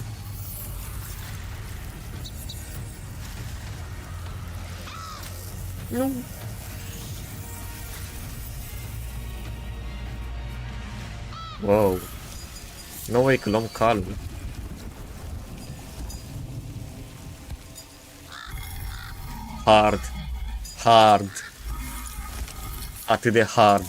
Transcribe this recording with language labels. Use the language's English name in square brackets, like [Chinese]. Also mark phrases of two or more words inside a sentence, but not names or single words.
[Romanian] Nu. Wow. [English] No way [Romanian] că luăm calul. Hard. Hard. Atât de hard.